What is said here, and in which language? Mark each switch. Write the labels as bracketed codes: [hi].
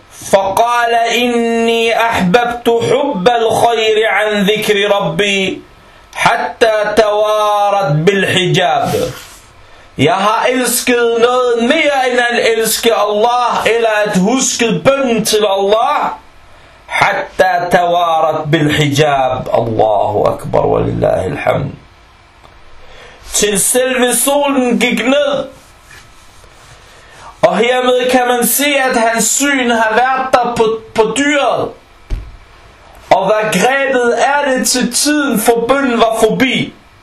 [ar] فَقَالَ إِنِّي أَحْبَبْتُ حُبَّ الْخَيْرِ عَنْ ذِكْرِ رَبِّي حَتَّى تَوَارَتْ بِالْحِجَابِ. [da] Jeg har elsket noget mere end at elske Allah, eller at huske bønnen til Allah. [ar] حتى توارت بالحجاب الله أكبر ولله الحمد. [da] Til selve solen gik ned, og hermed kan man se, at hans syn har været der på dyret, og hvad grebet er det til tiden for bønnen var forbi.